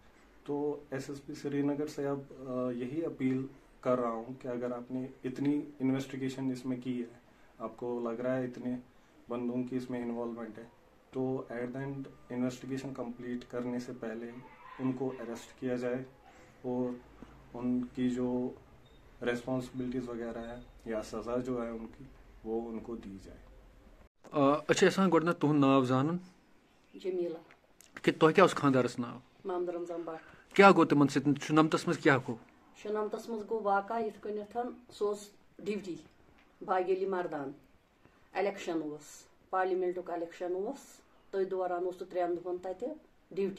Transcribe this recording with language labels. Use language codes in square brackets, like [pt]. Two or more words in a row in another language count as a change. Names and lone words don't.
[ur] تو ایس ایس پی سری نگر سے اب یہی اپیل کر رہا ہوں کہ اگر آپ نے اتنی انویسٹیگیشن اس میں کی ہے, آپ کو لگ رہا ہے اتنے بندوں کی اس میں انوالومنٹ ہے, تو [en] at the end investigation complete [ur] کرنے سے پہلے ان کو اریسٹ کیا جائے, اور ان کی جو ریسپانسبلٹیز وغیرہ ہے یا سزا جو ہے ان کی, وہ ان کو دی جائے. [ks] اچھا یژھان گۄڈٕنیٚتھ تُہُنٛد ناو زانُن. جمیلا. کہ تۄہہِ کیٛاہ اوس خانٛدارَس ناو؟ محمد رمضان بٹ. کیٛاہ گوٚو تِمن سۭتۍ شُنَمتَس منٛز کیٛاہ گوٚو؟ شُنَمتَس منٛز گوٚو واقعہ یِتھ کٔنٮ۪تھ سُہ اوس ڈیوٹی باغیلی مردان, الیکشن اوس, پارلیمنٹُک الیکشن اوس, تٔتھۍ دوران اوس سُہ 3 دۄہن تَتہِ ڈیوٹی.